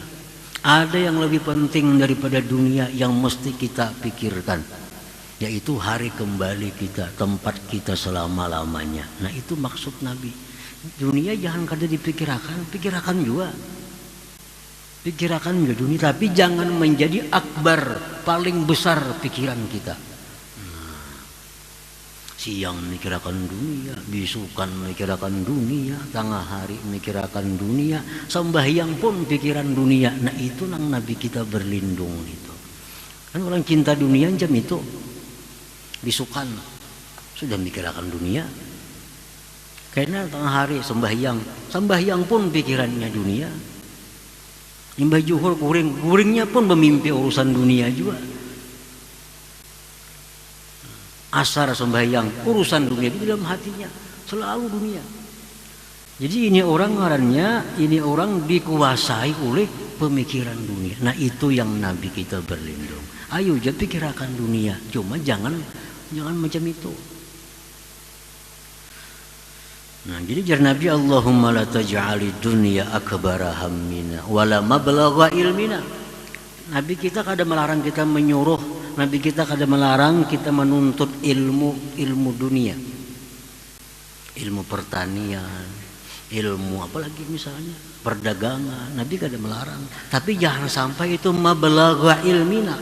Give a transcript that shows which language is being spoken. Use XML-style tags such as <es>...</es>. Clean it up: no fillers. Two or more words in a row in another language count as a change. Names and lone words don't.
<id>Ada yang lebih penting daripada dunia yang mesti kita pikirkan, yaitu hari kembali kita, tempat kita selama-lamanya. Nah, itu maksud Nabi.</id> <bjn>Dunia jangan kada dipikirkan, pikirkan juga.</bjn> <id>Pikirkan juga dunia, tapi jangan menjadi akbar, paling besar pikiran kita.</id> <bjn>Siang mikirkan dunia, bisukan mikirkan dunia, tengah hari mikirkan dunia, sembahyang pun pikiran dunia. Nah, itu nang Nabi kita berlindung itu. Kan orang cinta dunia jam itu bisukan sudah mikirkan dunia.</bjn> <id>Karena tengah hari sembahyang pun pikirannya dunia.</id> <bjn>Nyembah juhur guringnya pun memimpi urusan dunia juga.</bjn> <id>Asar sembahyang urusan dunia di dalam hatinya selalu dunia.</id> <bjn>Jadi ini orang ngarannya, ini orang dikuasai oleh pemikiran dunia.</bjn> <id>Nah itu yang Nabi kita berlindung. Ayo jangan pikirkan dunia, cuma jangan macam itu.</id> <bjn>Nah jadi jar Nabi,</bjn> <ar>اللهم لا تجعل الدنيا أكبر همنا ولا مبلغ علمنا.</ar> <id>Nabi kita kadang melarang kita menyuruh, Nabi kita kadang melarang kita menuntut ilmu dunia, ilmu pertanian, ilmu apalagi misalnya perdagangan. Nabi kadang melarang, tapi jangan sampai itu</id> <ar>مبلغ علمنا.</ar>